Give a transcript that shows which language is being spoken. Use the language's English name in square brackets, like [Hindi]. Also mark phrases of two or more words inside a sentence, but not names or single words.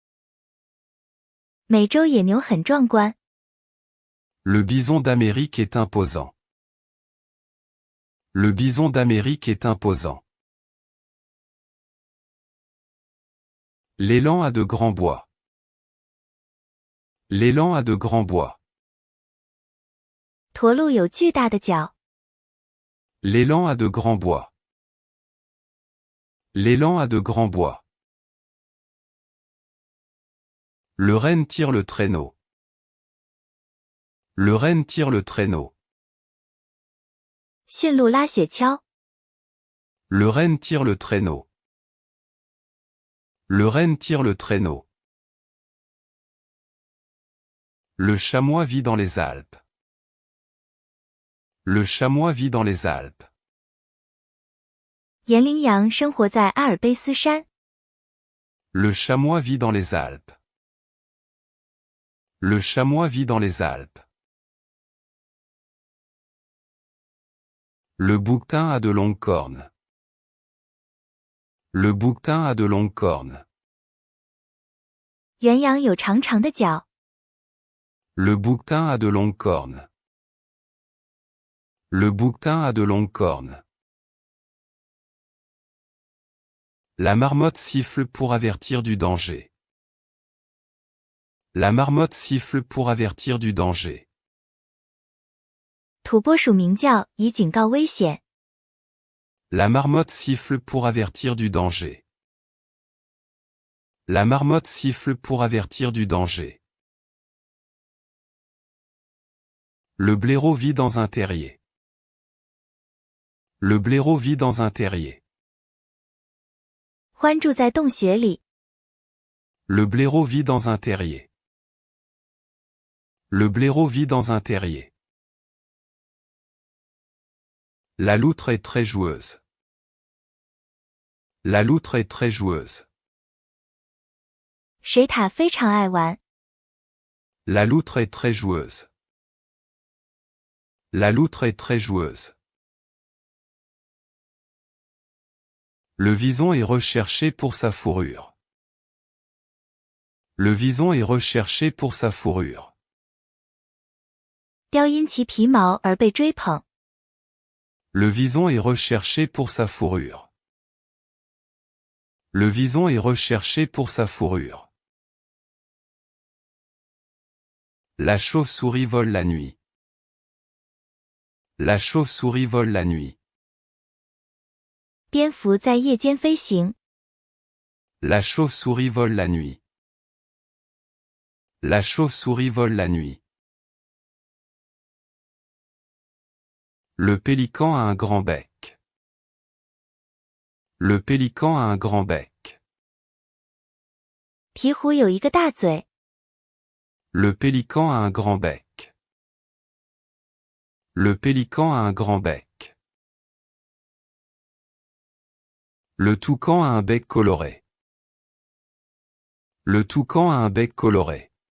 [Chinese] 美洲野牛很壮观。 [French] Le bison d'Amérique est imposant. Le bison d'Amérique est imposant. L'élan a de grands bois. L'élan a de grands bois. [Chinese] 驼鹿有巨大的角。 [French] L'élan a de grands bois. L'élan a de grands bois. Le renne tire le traîneau. Le renne tire le traîneau. [Chinese] 驯鹿拉雪橇。 [French] Le renne tire le traîneau. Le renne tire le traîneau. Le chamois vit dans les Alpes. Le chamois vit dans les Alpes. [Chinese] 岩羚羊生活在阿尔卑斯山。 [French] Le chamois vit dans les Alpes. Le chamois vit dans les Alpes. Le bouquetin a de longues cornes. Le bouquetin a de longues cornes. [Chinese] 原羊有长长的角。 [French] Le bouquetin a de longues cornes. Le bouquetin a de longues cornes. La marmotte siffle pour avertir du danger. La marmotte siffle pour avertir du danger. [Chinese] 土拨鼠鸣叫以警告危险。 [French] La marmotte siffle pour avertir du danger. La marmotte siffle pour avertir du danger. Le blaireau vit dans un terrier. Le blaireau vit dans un terrier. [Chinese] 獾住在洞穴里。 [French] Le blaireau vit dans un terrier. Le blaireau vit dans un terrier. La loutre est très joueuse. La loutre est très joueuse. [Chinese] 水獭非常爱玩。 [French] La loutre est très joueuse. La loutre est très joueuse. Le vison est recherché pour sa fourrure. Le vison est recherché pour sa fourrure. [Chinese] 雕因其皮毛而被追捧。 [French] Le vison est recherché pour sa fourrure. Le vison est recherché pour sa fourrure. La chauve-souris vole la nuit. La chauve-souris vole la nuit. [Chinese] 蝙蝠在夜间飞行。 [French] La chauve-souris vole la nuit. La chauve-souris vole la nuit. Le pélican a un grand bec. Le pélican a un grand bec. [Chinese] 鹈鹕有一个大嘴。 [French] Le pélican a un grand bec. Le pélican a un grand bec. Le toucan a un bec coloré. Le toucan a un bec coloré.